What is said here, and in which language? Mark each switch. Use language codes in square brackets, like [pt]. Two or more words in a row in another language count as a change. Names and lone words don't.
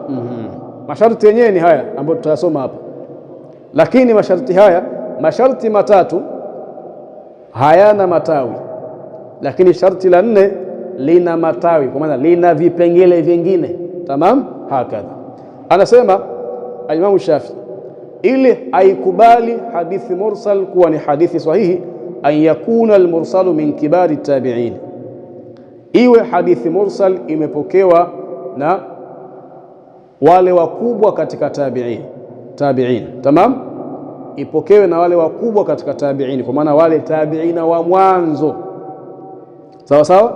[sw] Masharti yenyewe ni haya ambayo tutasoma hapa, lakini masharti haya, masharti matatu hayana matawi, lakini sharti la nne lina matawi, kwa maana lina vipengele vingine. Tamam. Hakadha anasema al-Imam Shafi'i, ili aikubali hadithi mursal kuwa ni hadithi sahihi, [ar] أن يكون المرسل من كبار التابعين, [sw] iwe hadithi mursal imepokewa na wale wakubwa katika tabi'in. Tamam. ipokewe na wale wakubwa katika tabi'ini, kwa maana wale tabi'ina wa mwanzo. Sawa sawa.